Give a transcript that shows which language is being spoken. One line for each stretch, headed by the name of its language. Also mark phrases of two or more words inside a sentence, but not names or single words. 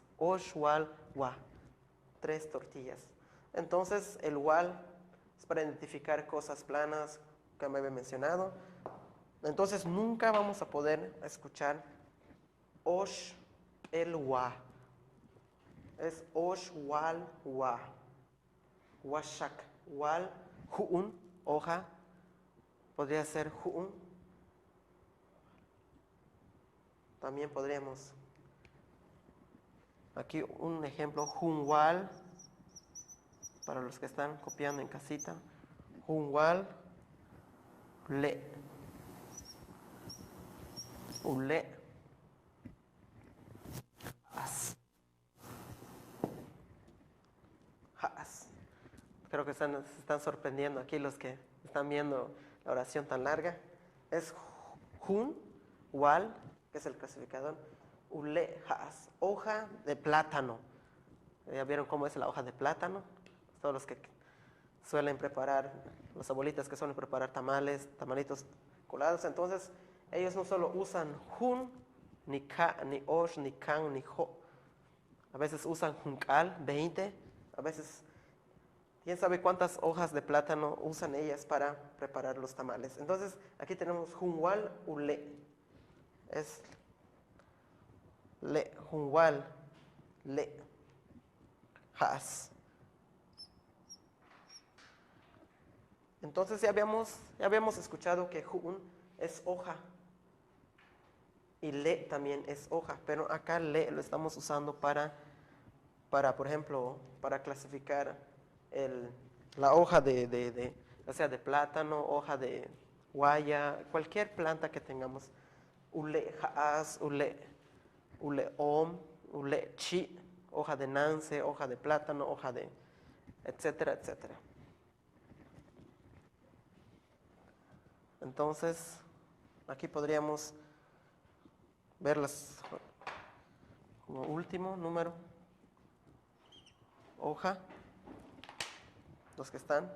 Yucateco: Oshwal wa. 3 tortillas.
Spanish: Entonces, el wal es para identificar cosas planas que me había mencionado. Entonces, nunca vamos a poder escuchar osh el wa.
Yucateco: Es osh wal wa. Washak wal hu'un, hoja.
Spanish: Podría ser hu'un. También podríamos. Aquí un ejemplo, hunwal. Para los que están copiando en casita.
Yucateco: Hunwal le. Ule. As. Has.
Spanish: Creo que se están sorprendiendo aquí los que están viendo la oración tan larga. Es hun, wal, que es el clasificador.
Yucateco: Ule, has.
Spanish: Hoja de plátano. ¿Ya vieron cómo es la hoja de plátano? Todos los que suelen preparar, las abuelitas que suelen preparar tamales, tamalitos colados. Entonces, ellos no solo usan hun, ni ka, ni osh, ni kan, ni ho. A veces usan junkal, 20. A veces, quién sabe cuántas hojas de plátano usan ellas para preparar los tamales. Entonces, aquí tenemos
Yucateco: hunwal, ule. Es le, hunwal, le, has.
Spanish: Entonces ya habíamos escuchado que ju'un es hoja y le también es hoja, pero acá le lo estamos usando para por ejemplo, para clasificar la hoja ya sea de plátano, hoja de guaya, cualquier planta que tengamos.
Yucateco: Ule ja'as, ule om, ule chi,
Spanish: hoja de nance, hoja de plátano, hoja de etcétera, etcétera. Entonces, aquí podríamos verlas como último número, hoja, los que están.